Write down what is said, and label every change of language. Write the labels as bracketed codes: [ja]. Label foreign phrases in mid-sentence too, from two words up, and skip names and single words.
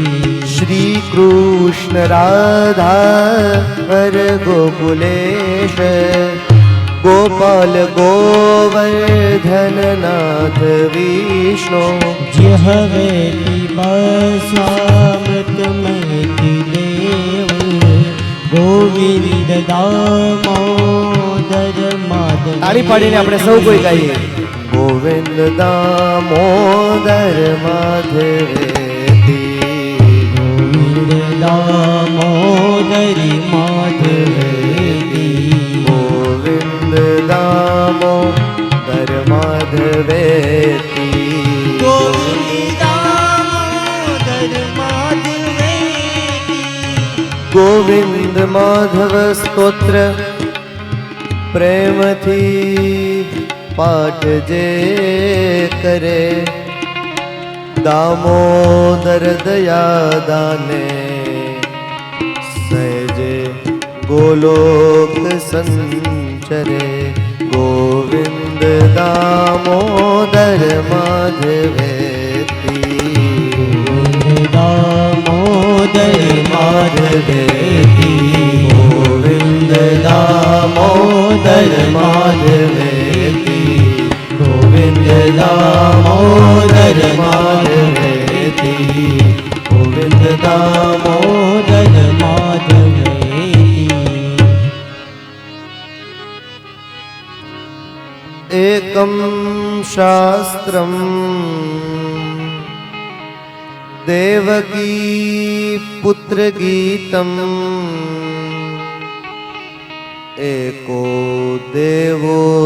[sa] श्री कृष्ण राधा हर गोकुलेश गोपाल गोवर्धन नाथ विष्णु जिहवेति बसामृतमेति देव गोविन्द दामोदर माधवेति [gu] તાળી પાડીને આપણે સૌ કોઈ ગાઈએ [sa] गोविन्द दामोदर माधवेति गोविन्द दामोदर माधवेति गोविन्द दामोदर माधवेति गोविन्द दामोदर माधवेति [gu] ગોવિંદ માધવ સ્તોત્ર પ્રેમથી પાઠ જે કરે દામોદર દયા દાને સહેજે ગોલોક સંચરે [sa] गोविन्द दामोदर माधवेति गोविन्द दामोदर माधवेति गोविन्द दामोदर माधवेति गोविन्द दामोदर माधवेति गोविन्द દામોદર માધવેતિ ગોવિંદ दामोदर माधवेति एकं शास्त्रं देवकी पुत्रगीतम् एको देवो